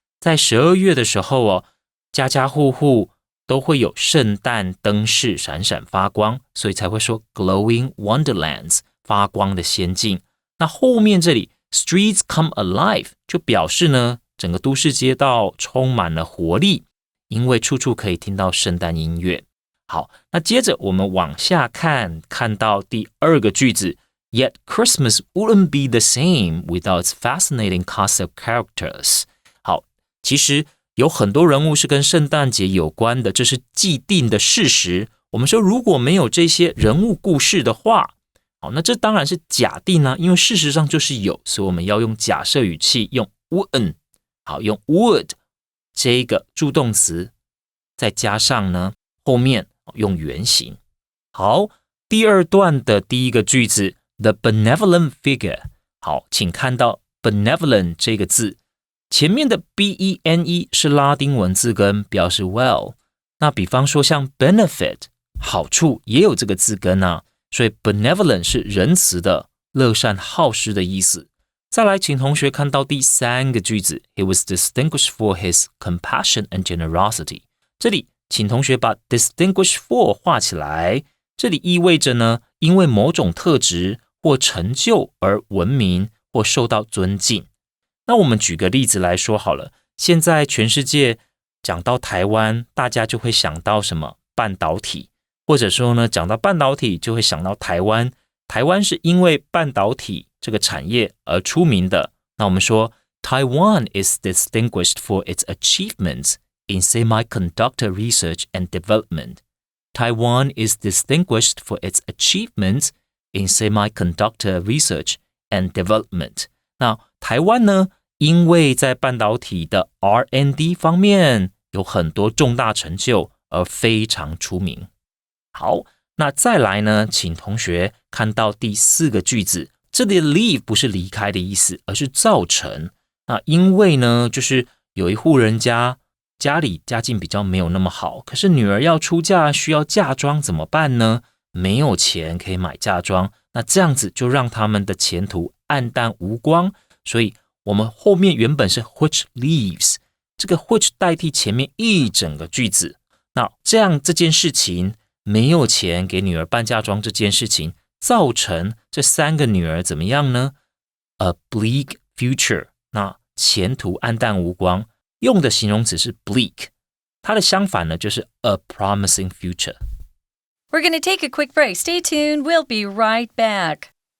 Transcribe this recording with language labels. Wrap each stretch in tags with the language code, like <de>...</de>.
<zh>在12月的时候家家户户都会有圣诞灯饰闪闪发光，所以才会说</zh> <en>glowing wonderlands</en> <zh>发光的仙境。那后面这里</zh> <en>streets come alive</en> <zh>就表示呢，整个都市街道充满了活力，因为处处可以听到圣诞音乐。好，那接着我们往下看，看到第二个句子</zh> <en>Yet Christmas wouldn't be the same without its fascinating cast of characters.</en> <zh>好，其实有很多人物是跟圣诞节有关的，这是既定的事实。我们说如果没有这些人物故事的话，好，那这当然是假定啊，因为事实上就是有，所以我们要用假设语气，用 wouldn't， 好，用 would 这个助动词，再加上呢后面用原形。好，第二段的第一个句子</zh> <en>The benevolent figure，</en> <zh>好，请看到 benevolent 这个字，前面的 B-E-N-E 是拉丁文字根，表示 well。那比方说像 benefit 好处也有这个字根啊，所以 benevolent 是仁慈的、乐善好施的意思。再来，请同学看到第三个句子</zh> <en>He was distinguished for his compassion and generosity。</en> <zh>这里请同学把</zh> <en>distinguished for</en> <zh>画起来，这里意味着呢，因为某种特质或成就而闻名或受到尊敬。那我们举个例子来说好了，现在全世界讲到台湾，大家就会想到什么？半导体，或者说呢，讲到半导体就会想到台湾。台湾是因为半导体这个产业而出名的。那我们说</zh> <en>Taiwan is distinguished for its achievements in semiconductor research and development. Taiwan is distinguished for its achievements in semiconductor research and development.</en> <zh>那台湾呢，因为在半导体的 R&D 方面有很多重大成就而非常出名。好，那再来呢，请同学看到第四个句子，这里的 leave 不是离开的意思，而是造成。那因为呢，就是有一户人家里家境比较没有那么好，可是女儿要出嫁需要嫁妆怎么办呢？没有钱可以买嫁妆，那这样子就让他们的前途暗淡无光。所以我们后面原本是</zh> <en>which leaves，</en> <zh>这个 which 代替前面一整个句子。那这样这件事情，没有钱给女儿办嫁妆这件事情，造成这三个女儿怎么样呢？</zh> <en>A bleak future，</en> <zh>那前途暗淡无光，用的形容词是 bleak， 它的相反呢就是</zh> <en>a promising future。 We're going to take a quick break. Stay tuned. We'll be right back.</en>